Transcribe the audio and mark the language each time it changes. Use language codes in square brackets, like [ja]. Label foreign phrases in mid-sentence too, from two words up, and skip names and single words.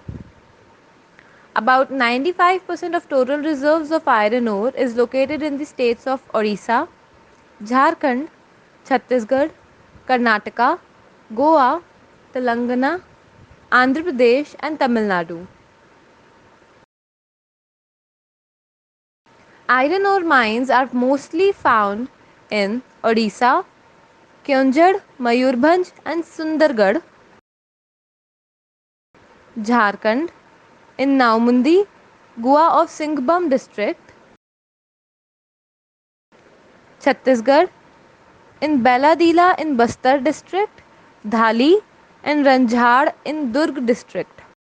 [en] About 95% of total reserves of iron ore is located in the states of Odisha, Jharkhand, Chhattisgarh, Karnataka, Goa, Telangana, Andhra Pradesh, and Tamil Nadu. Iron ore mines are mostly found in Odisha, Keonjhar, Mayurbhanj, and Sundargarh, Jharkhand, in Naumundi, Goa of Singhbhum district, Chhattisgarh, in Bailadila in Bastar district, Dhali, and Ranjhad in Durg district.